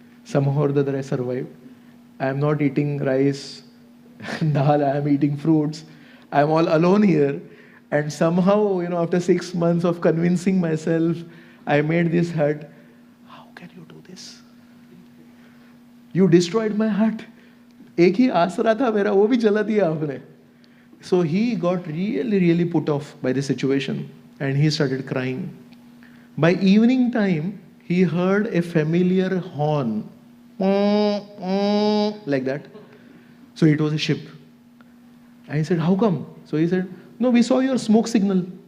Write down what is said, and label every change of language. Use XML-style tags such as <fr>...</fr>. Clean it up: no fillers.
<en>Somehow or the other I survived. I'm not eating rice, dal, I'm eating fruits. I'm all alone here. And somehow, after 6 months of convincing myself, I made this hut. How can you do this? You destroyed my hut.</en> <hi>एक ही आसरा था मेरा, वो भी जला दिया आपने.</hi> <en>So he got really, really put off by the situation and he started crying. By evening time, he heard a familiar horn. Like that. So it was a ship. And he said, how come? So he said, no, we saw your smoke signal.</en>